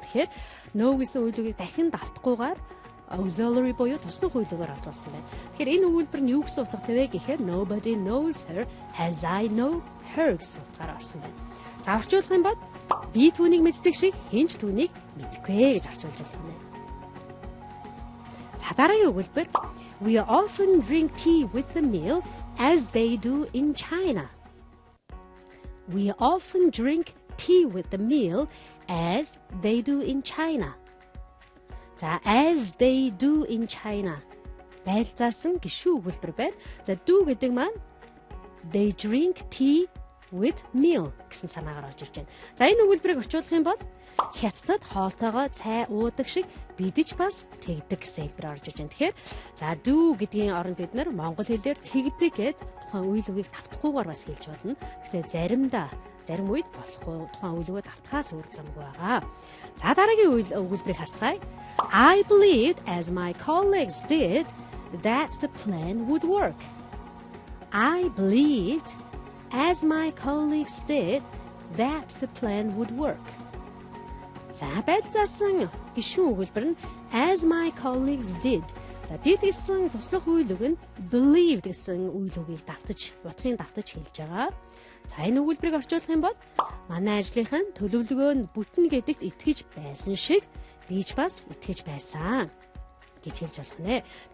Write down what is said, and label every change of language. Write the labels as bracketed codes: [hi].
[mn] Тэгэхээр know гэсэн үйл үгийг дахин давтахгүйгээр auxiliary буюу туслах үйл үгээр оруулсан байна. Тэгэхээр энэ өгүүлбэр нь юу гэсэн утгатай вэ гэхээр [en] nobody knows her as I know her [mn] гэсэн утгаараа орсон байна. За орчуулах юм бол би түүнийг мэддэг шиг хэн ч түүнийг мэдгүй гэж орчуулж байна. Дараагийн өгүүлбэр [en] We often drink tea with the meal as they do in China. We often drink tea with the meal as they do in China. За as they do in China. [mn] Байдал заасан гишүүн өгүүлбэр байна. За do гэдэг маань [en] they drink tea with meal [mn] гэсэн санаагаар орж ирж байна. За энэ өгүүлбэрийг орчуулах юм бол хятадд хоолтойгоо цай уудаг шиг бидэж бас тэгдэг гэсэн хэлбэр орж ирж байна. Тэгэхээр за do гэдгийн оронд бид нар монгол хэлээр тэгдэг гэд тухайн үйл үгийг давтахгүйгээр бас хэлж болно. Гэхдээ зарим үед болохгүй тухайн үйл үгээ давтахаас өөр замгүй байгаа. За дараагийн өгүүлбэрийг харцгаая. [en] I believed as my colleagues did that the plan would work. I believed as my colleagues did that the plan would work. [mn] За байцаасан гишүүн өгүүлбэр нь [en] as my colleagues did. [mn] За did гэсэн туслах үйл үг нь believed гэсэн үйл үгийг утгыг давтаж хэлж байгаа. За энэ өгүүлбэрийг орчуулах юм бол манай ажлынхан төлөвлөгөө нь бүтэн гэдэгт итгэж байсан шиг би ч бас итгэж байсан гэж хэлж болох нэ.